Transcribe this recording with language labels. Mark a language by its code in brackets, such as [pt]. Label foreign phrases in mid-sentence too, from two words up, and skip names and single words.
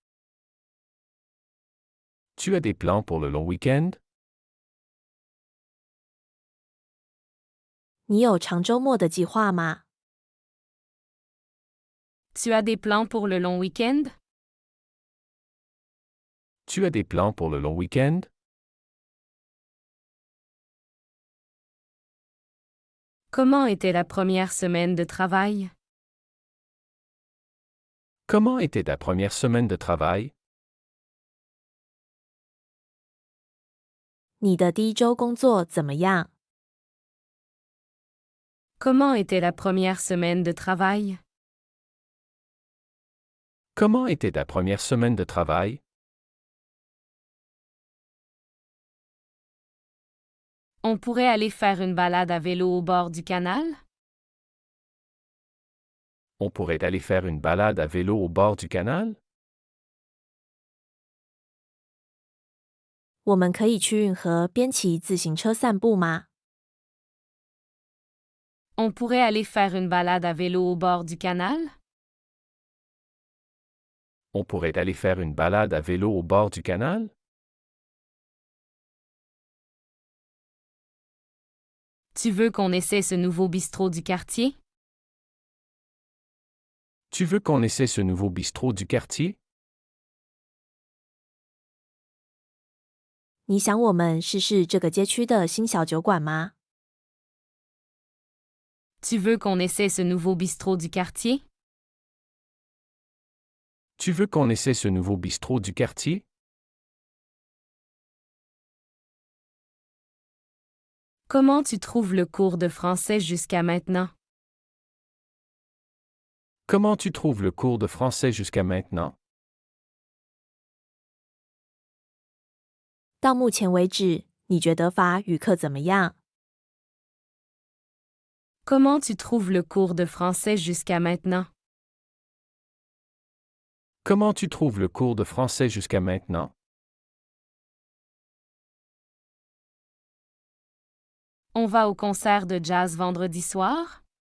[fr] Tu as des plans pour le long week-end? [zh] 你有长周末的计划吗？ [fr] Tu as des plans pour le long week-end? Tu as des plans pour le long week-end? Comment était la première semaine de travail? Comment était ta première semaine de travail? [zh] 你的第一周工作怎么样？ [fr] Comment était la première semaine de travail? Comment était ta première semaine de travail? On pourrait aller faire une balade à vélo au bord du canal? On pourrait aller faire une balade à vélo au bord du canal? [zh] 我们可以去运河边骑自行车散步吗？ [fr] On pourrait aller faire une balade à vélo au bord du canal? On pourrait aller faire une balade à vélo au bord du canal? Tu veux qu'on essaie ce nouveau bistrot du quartier? Tu veux qu'on essaie ce nouveau bistrot du quartier? [zh] 你想我们试试这个街区的新小酒馆吗？ [fr] Tu veux qu'on essaie ce nouveau bistrot du quartier? Tu veux qu'on essaie ce nouveau bistrot du quartier? Comment tu trouves le cours de français jusqu'à maintenant? Comment tu trouves le cours de français jusqu'à maintenant? [zh] 到目前为止，你觉得法语课怎么样？ [fr] Comment tu trouves le cours de français jusqu'à maintenant? Comment tu trouves le cours de français jusqu'à maintenant? On va au concert de jazz vendredi soir?